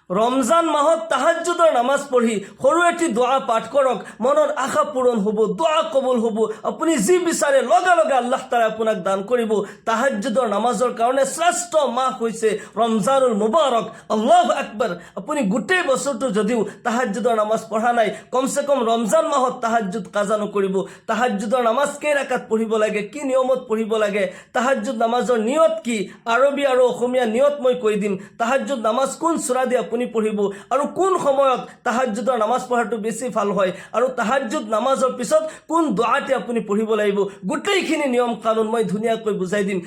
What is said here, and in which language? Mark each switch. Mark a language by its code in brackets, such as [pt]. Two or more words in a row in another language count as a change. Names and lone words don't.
[as] রমজান মাহত তাহাজ্জুদৰ নামাজ পঢ়ি সৰু এটি দোয়া পাঠ কৰক, মনৰ আশা পূৰণ হ'ব, দোয়া কবুল হ'ব। আপুনি যি বিচাৰে লগে লগে আল্লাহ তাআলাই আপোনাক দান কৰিব। তাহাজ্জুদৰ নামাজৰ কাৰণে শ্ৰেষ্ঠ মাহ হৈছে ৰমজানুল মুবাৰক। [ar] الله أكبر. [as] আপুনি গোটেই বছৰটো যদিও তাহাজ্জুদৰ নামাজ পঢ়া নাই, কমসে কম ৰমজান মাহত তাহাজ্জুদ কাজা নকৰিব। তাহাজ্জুদৰ নামাজ কেই ৰাকাত পঢ়িব লাগে, কি নিয়মত পঢ়িব লাগে, তাহাজ্জুদ নামাজৰ নিয়ত কি, আৰবী আৰু অসমীয়া নিয়ত মই কৈ দিম। তাহাজ্জুদ নামাজ কোন সূৰা দি আপুনি পঢ়িব আৰু কোন সময়ত তাহাজ্জুদৰ নামাজ পঢ়াটো বেছি ভাল হয়, আৰু তাহাজ্জুদ নামাজৰ পিছত কোন দোয়াটি আপুনি পঢ়িব লাগিব, গোটেইখিনি নিয়ম কানুন মই ধুনীয়াকৈ বুজাই দিম।